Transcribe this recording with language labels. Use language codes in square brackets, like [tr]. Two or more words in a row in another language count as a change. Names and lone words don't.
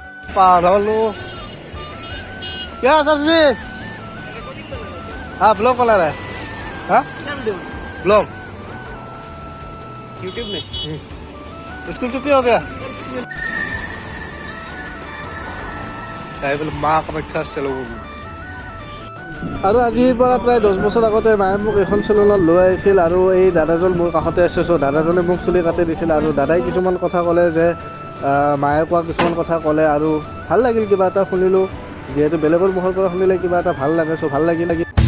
[hi] पाहलो क्या सर जी हाँ ब्लॉग बना रहा है हाँ ब्लॉग यूट्यूब में स्कूल छुट्टी हो गया [as] বোলে মা কামাখ্যা চেলো আৰু আজিৰ পৰা প্ৰায় 10 বছৰ আগতে মায়ে মোক এখন চেলুনত লৈ আহিছিল আৰু এই দাদাজন মোৰ কাষতে আছে চ' দাদাজনে মোক চুলি কাটি দিছিল আৰু দাদাই কিছুমান কথা ক'লে যে মায়ে কোৱা কিছুমান কথা ক'লে আৰু ভাল লাগিল কিবা এটা শুনিলোঁ যিহেতু বেলেগৰ মুখৰ পৰা শুনিলে কিবা এটা ভাল লাগে চ' ভাল লাগিল